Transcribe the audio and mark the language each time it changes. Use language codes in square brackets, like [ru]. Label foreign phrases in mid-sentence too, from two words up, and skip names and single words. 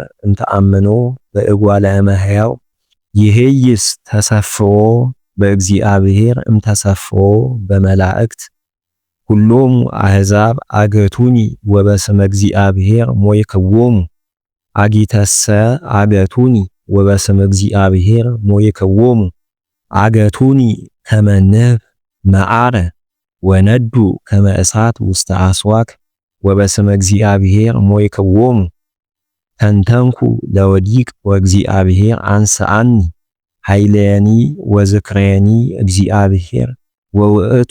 [gez] እንተአምኖ በእጓለ እመሕያው። ይህይስ ተሰፍዎ በእግዚአብሔር እምተሰፍዎ በመላእክት። ኩሎሙ አሕዛብ አገቱኒ ወበስመ እግዚአብሔር ሞይክዎሙ። አጊተሰ አገቱኒ ወበስመ እግዚአብሔር ሞይክዎሙ። አገቱኒ ከመ ንህብ መዓረ ወነዱ ከመ እሳት ውስተ አስዋክ ወበስመ እግዚአብሔር ሞይክዎሙ። ተንተንኩ ለወዲቅ ወእግዚአብሔር አንስአኒ። ኃይለየኒ ወዝክረየኒ እግዚአብሔር ወውእቱ